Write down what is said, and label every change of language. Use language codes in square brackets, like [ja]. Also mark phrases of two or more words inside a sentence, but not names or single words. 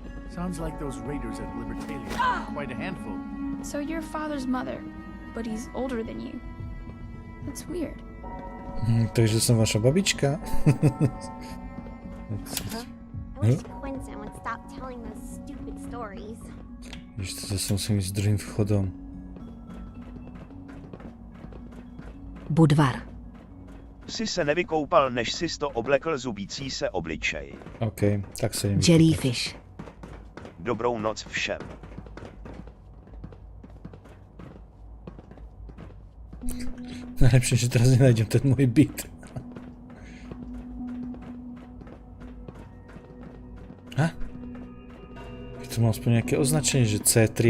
[en] Sounds like those raiders at Libertalia. Quite a handful. So you're father's mother, but he's older than you. That's weird. [sk] Takže som vaša babička. [en] I wish Quincy would stop telling those stupid stories. [sk] Ešte zase musím ísť druhým vchodom. Budvar. [cs] Si se nevykoupal, než si to oblekl zubící se obličej. OK, tak se jim Jellyfish. Dobrou noc všem. [sk] Najlepšie, že teraz nenájdem ten môj byt. Ha? Je to má aspoň nejaké označenie, že C3.